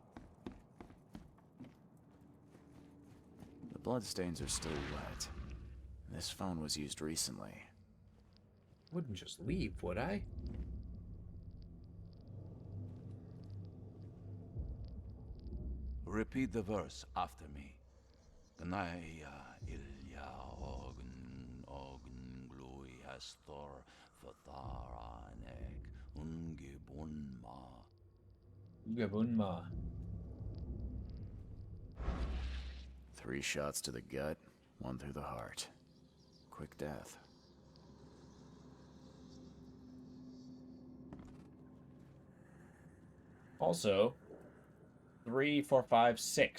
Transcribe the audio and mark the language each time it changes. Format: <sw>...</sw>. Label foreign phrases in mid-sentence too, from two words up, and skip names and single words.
<en>The bloodstains are still wet. This phone was used recently. Wouldn't just leave, would I? Repeat the verse after me. Gnaya ilya ogn glui hastor fatharanek ungibunma. Ungibunma. 3 shots to the gut, 1 through the heart. Quick death. Also, 3, 4, 5, 6.</en>